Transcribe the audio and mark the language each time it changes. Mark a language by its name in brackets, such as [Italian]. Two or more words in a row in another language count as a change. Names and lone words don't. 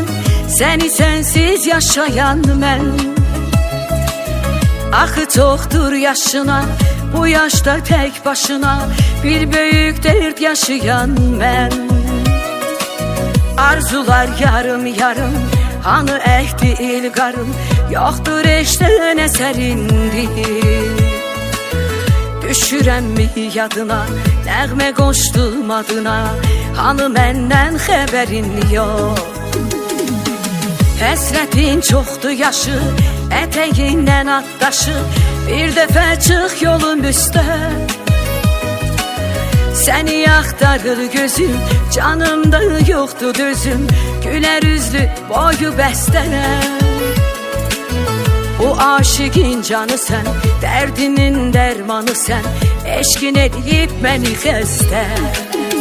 [Turkish] Seni sensiz yaşayan men. Akı çoktur yaşına, bu yaşta tek başına. Bir büyük dert yaşayan men. Arzular yarım yarım, hanı ehdi ilgarım. Yoktur eşten eserindir. [Azerbaijani] Düşürem mi yadına, nəğmə qoşdum adına. Hanı məndən xəbərin yox. Həsrətin çoxdur yaşı, ətəyindən atdaşı. Bir dəfə çıx yolun üstə. Səni axtarır gözüm, canımda yoxdur dözüm. Gülər üzlü boyu bəstə. [Turkish] Bu aşıqin canı sen, derdinin dermanı sen. Eşkin edip beni xəstə.